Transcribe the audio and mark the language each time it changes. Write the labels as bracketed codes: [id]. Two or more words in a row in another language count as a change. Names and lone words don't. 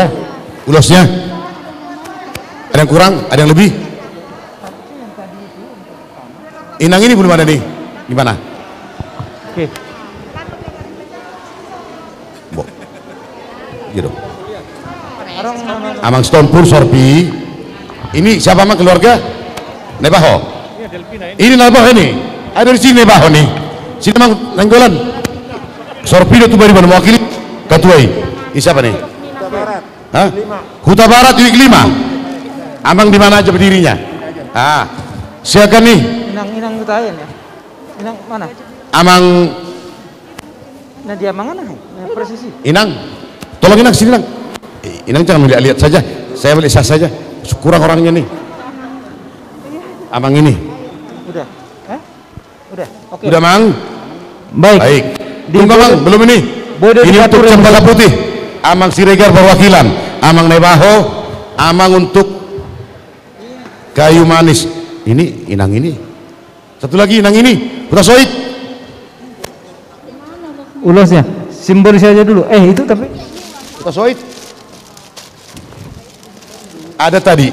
[id] Ulosnya? Ada yang kurang? Ada yang lebih? Inang ini belum ada nih. Gimana? Oke. Gitu. Amang Stonepur Sorpi. Ini siapa Amang keluarga? Nebaho. Ini Nebaho ini. Ada di sini Nebaho nih. Sini Amang Nanggolan. Sorpi itu baru mewakili ketuai. Ini siapa nih? Hah? Huta Barat Wik 5. Amang di mana aja berdirinya? Ah, silakan nih. Inang Utayan ya. Inang mana? Amang. Nah dia mana? Nah, presisi. Inang, tolong Inang sini Inang. Inang jangan melihat saja. Saya melihat sah saja. Kurang orangnya nih. Amang ini. Udah. Udah. Oke. Udah Mang. Baik. Tunggu Mang, belum ini. Ini untuk Cempaka Putih. Amang Siregar perwakilan. Amang Nebaho. Amang untuk Kayu Manis. Ini Inang ini. Satu lagi Inang ini. Huta Soit. Ulosnya. Simbolis aja dulu. Itu tapi Huta Soit. Ada tadi.